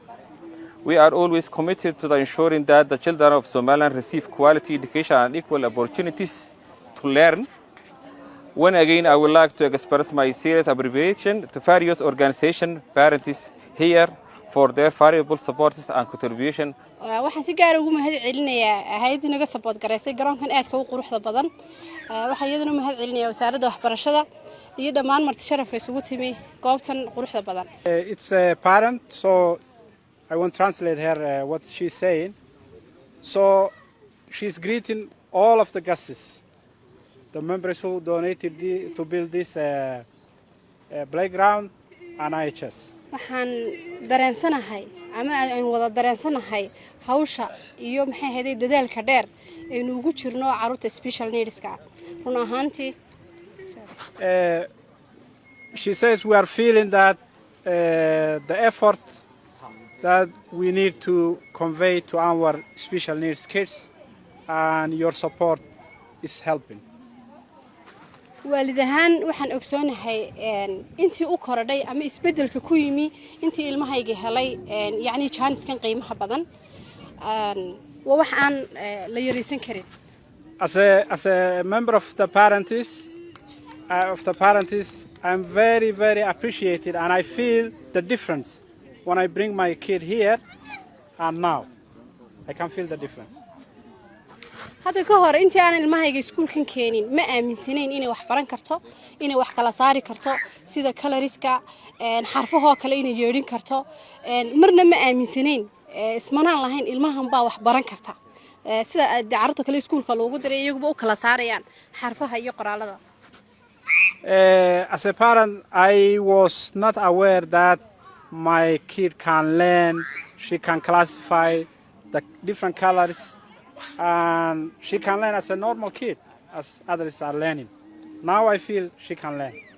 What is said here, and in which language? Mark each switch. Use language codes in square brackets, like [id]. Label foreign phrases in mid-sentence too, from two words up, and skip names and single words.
[en] We are always committed to ensuring that the children of Somaliland receive quality education and equal opportunities to learn. When again, I would like to express my serious appreciation to various organizations, parents here for their valuable support and contribution. [so] waxaan si gaar ah ugu mahad celinayaa hay'adda naga support gareysay garoonkan aadka u quruxda badan. waxaan iyadana u mahad celinayaa wasaaradda waxbarashada iyo dhammaan marti sharafka isugu timi goobtan quruxda badan. [en] It's a parent, so I won't translate her what she's saying. So she's greeting all of the guests, the members who donated to build this playground and IHS. [so] waxaan dareensanahay ama aan wada dareensanahay hawsha iyo maxay ahayd dadaalka dheer ee ugu jirno caruurta [en] special needska [so] run ahaantii. [en] She says we are feeling that the effort that we need to convey to our special needs kids and your support is helping. [so] waalidahan waxaan ogsoonahay intii u korodhay ama isbedelka ku yimi intii ilmahayga helay yaani jaaniskan qiimaha badan waa wax aan la yareysan karin. [en] As a member of the parents, I'm very appreciated, and I feel the difference when I bring my kid here and now. I can feel the difference. [so] hadda ka hor intii aan ilmahayga iskuulkan keenin ma aaminsanayn inay wax baran karto, inay wax kala saari karto sida coloriska xarfaha kale inay yeedhin karto, marna ma aaminsanayn ismanaan lahayn ilmahan baa wax baran karta sida carruurta kale iskuulka loogu diray iyagu u kala saarayaan xarfaha iyo qoraalada. [en] As a parent, I was not aware that my kid can learn, she can classify the different colors, and she can learn as a normal kid, as others are learning. Now I feel she can learn.